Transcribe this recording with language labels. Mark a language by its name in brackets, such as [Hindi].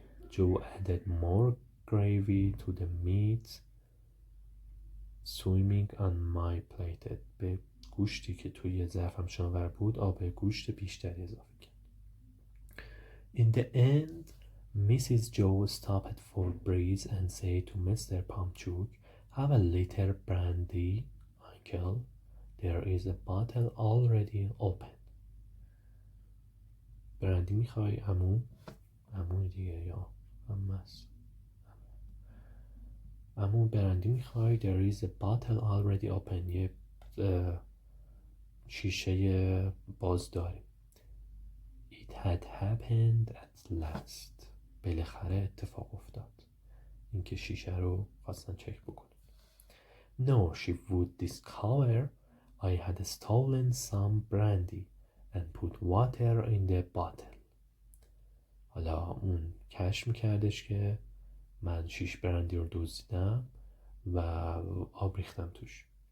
[English] Joe added more gravy to the meat swimming on my plate. [Persian] به گوشتی که توی ظرفم شناور بود آب گوشت بیشتری اضافه کرد. [English] In the end, Mrs. Joe stopped for breath and said to Mr. Pumpchuck, have a little brandy, uncle. There is a bottle already open. [Persian] برندی میخوای عمو؟ عمو دیگه یا عمس؟ عمو برندی میخوای؟ [English] There is a bottle already open. [Persian] یه شیشه باز داریم. [English] It had happened at last. [Persian] بالاخره اتفاق افتاد. اینکه شیشه رو خواستن چک بکنن. [English] No, she would discover I had stolen some brandy and put water in the bottle. [Persian] حالا اون کشف میکردش که من شیش برندی رو دزدیدم و آب ریختم توش.